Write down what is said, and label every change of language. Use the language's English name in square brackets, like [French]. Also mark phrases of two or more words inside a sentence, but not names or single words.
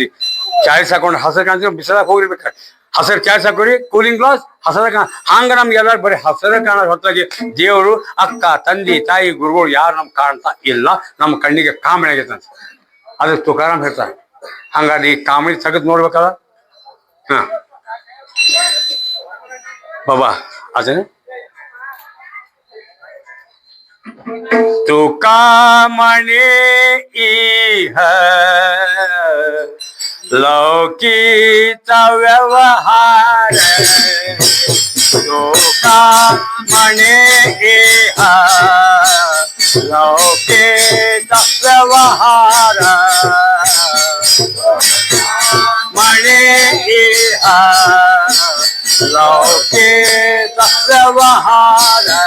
[Kannada] ಚಾಯ್ಸ್ ಹಾಕೊಂಡು ಹಸರು ಕಾಣ್ತೀವಿ, ಬಿಸಿಲಾಗ ಹೋಗಿರ್ಬೇಕ. ಹಸರು ಚಾಯ್ಸ್ ಹಾಕೋರಿ, ಕೂಲಿಂಗ್ ಗ್ಲಾಸ್ ಹಸರ ಕಾಣ. ಹಂಗ ನಮ್ಗೆ ಎಲ್ಲಾರು ಬರೀ ಹಸರ ಕಾಣ ಹೊತ್ತಾಗಿ ದೇವರು, ಅಕ್ಕ, ತಂದೆ, ತಾಯಿ, ಗುರುಗಳು ಯಾರು ನಮ್ ಕಾಣ್ತಾ ಇಲ್ಲ. ನಮ್ಮ ಕಣ್ಣಿಗೆ ಕಾಮಣಿ ಆಗೈತಂತ. ಅದಕ್ಕೆ ತುಕಾರಾಮ್ ಹೇಳ್ತಾರೆ. ಹಂಗಾದ್ರೆ ಈ ಕಾಮಣಿ ತೆಗೆದು ನೋಡ್ಬೇಕಲ್ಲ. [Marathi] ಹಾ बाबा अजय तुका म्हणे इह लौकीचा व्यवहार, तुका म्हणे इह लौकीचा व्यवहार, म्हणे इह लौकीचा व्यवहार.